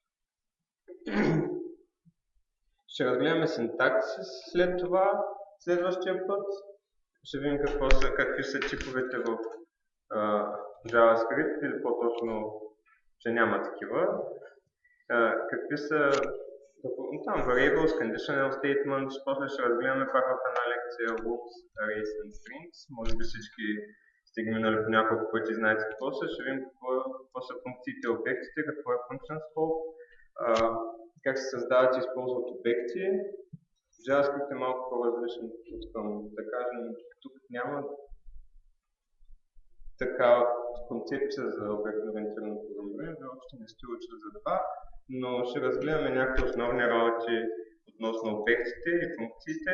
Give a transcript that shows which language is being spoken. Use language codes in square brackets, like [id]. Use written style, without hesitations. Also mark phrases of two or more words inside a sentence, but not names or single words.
[bg] Ще разгледаме синтаксис след това, следващия път. Ще видим какви са типовете в JavaScript, или по-точно, че няма такива. Какви са [en] variables, conditional statements, [bg] после ще разгледаме пак в една лекция [en] loops, arrays and strings. [bg] Може би всички сте ги минали по няколко пъти, знаете какво са. Ще видим какво са функциите и обектите, какво е [en] function scope, [bg] как се създават и използват обекти. JavaScript е малко по-различен от към, да кажем, тук няма такава концепция за обектно-ориентирано програмиране, вие още не сте учили за това, но ще разгледаме някакви основни работи относно обектите и функциите.